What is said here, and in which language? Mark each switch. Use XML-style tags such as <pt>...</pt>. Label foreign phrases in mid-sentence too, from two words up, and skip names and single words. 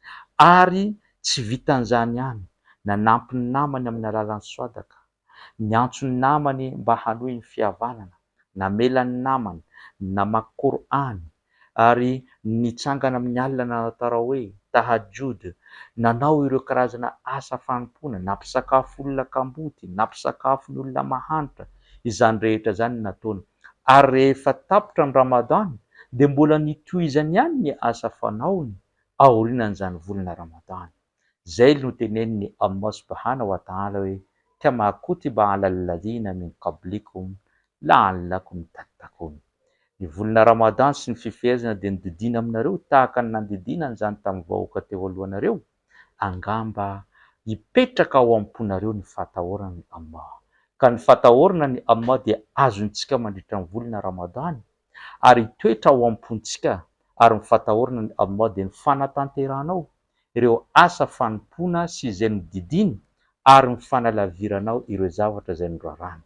<mg>ary tsy vitan'izany ihany, nanampy ny namany amin'ny alalan'ny swadaka, niantso ny namany mba hanohy ny fihavanana, namela ny namany, namaky Qur'any, ary nitsangana amin'ny alina nanao tarawehy, tahajjud, nanao ireo karazana asa fanompona, nampisakafo olona kamboty, nampisakafo ny olona mahantra, izany rehetra zany nataony. Ary rehefa tapitra ny Ramadan dia mbola nitohizany ihany ny asa fanaony aorianan'izany volana Ramadan. Zay no tenenin'ny Allah</mg> <ar>سبحانه وتعالى</ar> <mg>hoe</mg> <ar>كما كتب على الذين من قبلكم لعلكم تتقون.</ar> <mg>Ny volana Ramadan sy ny fifehezana dia nodidina aminareo tahaka ny nandidina an'izany tamin'ny vahoaka teo alohanareo, angamba hipetraka ao am-ponareo ny fahatahoran'ny Allah. Ka ny fatahorana ny Allah dia azontsika mandritra ny volana Ramadan, ary toetra ao am-pontsika, ary ny fatahorana ny Allah dia ny fanatanteranao ireo asa fanompona sy izay nodidiny, ary ny fanalaviranao ireo zavatra izay norarana.</mg>